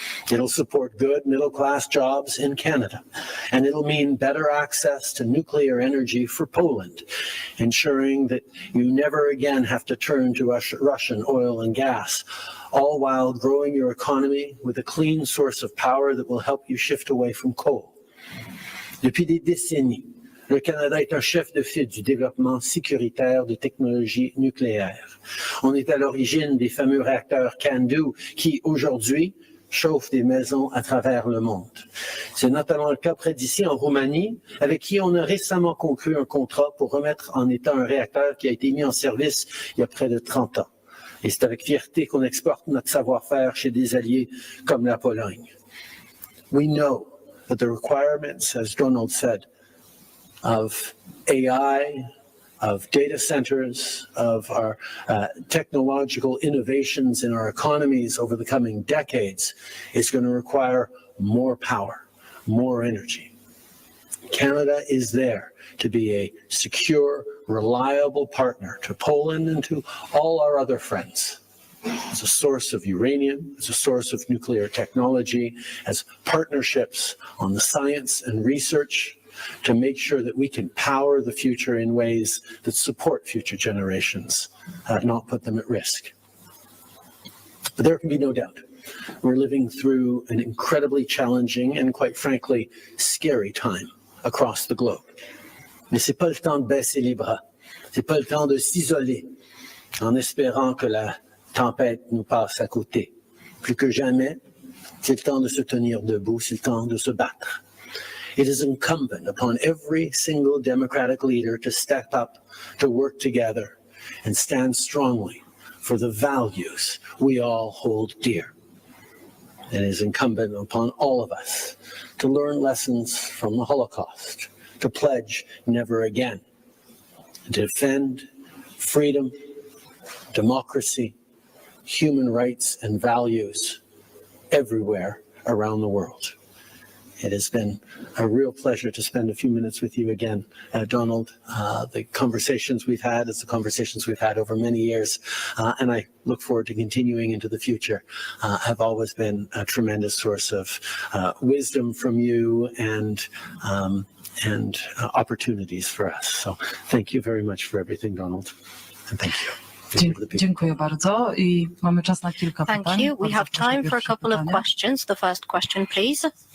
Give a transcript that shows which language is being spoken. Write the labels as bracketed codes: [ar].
[en] It'll support good middle-class jobs in Canada, and it'll mean better access to nuclear energy for Poland, ensuring that you never again have to turn to Russian oil and gas, all while growing your economy with a clean source of power that will help you shift away from coal. [fr] Depuis des décennies, le Canada est un chef de file du développement sécuritaire de technologies nucléaires. On est à l'origine des fameux réacteurs CANDU qui, aujourd'hui, chauffent des maisons à travers le monde. C'est notamment le cas près d'ici, en Roumanie, avec qui on a récemment conclu un contrat pour remettre en état un réacteur qui a été mis en service il y a près de 30 ans. Et c'est avec fierté qu'on exporte notre savoir-faire chez des alliés comme la Pologne. [en] We know that the requirements, as Donald said, of AI, of data centers, of our technological innovations in our economies over the coming decades is going to require more power, more energy. Canada is there to be a secure, reliable partner to Poland and to all our other friends. As a source of uranium, as a source of nuclear technology, as partnerships on the science and research to make sure that we can power the future in ways that support future generations, not put them at risk. But there can be no doubt. We're living through an incredibly challenging and, quite frankly, scary time across the globe. [fr] Mais c'est pas le temps de baisser les bras. C'est pas le temps de s'isoler en espérant que la tempête nous passe à côté. Plus que jamais, c'est le temps de se tenir debout, c'est le temps de se battre. [en] It is incumbent upon every single Democratic leader to step up, to work together, and stand strongly for the values we all hold dear. It is incumbent upon all of us to learn lessons from the Holocaust, to pledge never again, to defend freedom, democracy, human rights, and values everywhere around the world. It has been a real pleasure to spend a few minutes with you again, Donald. The conversations we've had is the conversations we've had over many years, and I look forward to continuing into the future. Have always been a tremendous source of wisdom from you and opportunities for us. So thank you very much for everything, Donald, and thank you. [pl] Dziękuję bardzo i mamy czas na kilka pytań. [en] Thank you. We have time for a couple of questions. The first question, please.